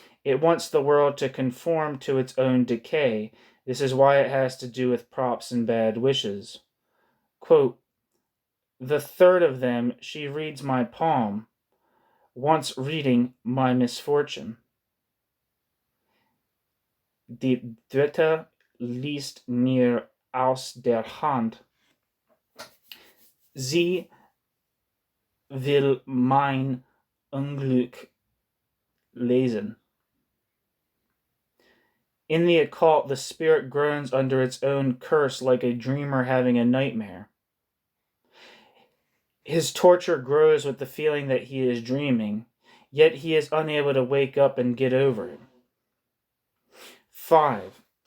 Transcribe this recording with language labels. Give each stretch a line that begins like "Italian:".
English: It wants the world to conform to its own decay. This is why it has to do with props and bad wishes. Quote, the third of them, she reads my palm, once reading my misfortune.
German: Die dritte liest mir aus der Hand. Sie will mein Unglück lesen.
English: In the occult, the spirit groans under its own curse like a dreamer having a nightmare. His torture grows with the feeling that he is dreaming, yet he is unable to wake up and get over it. 5.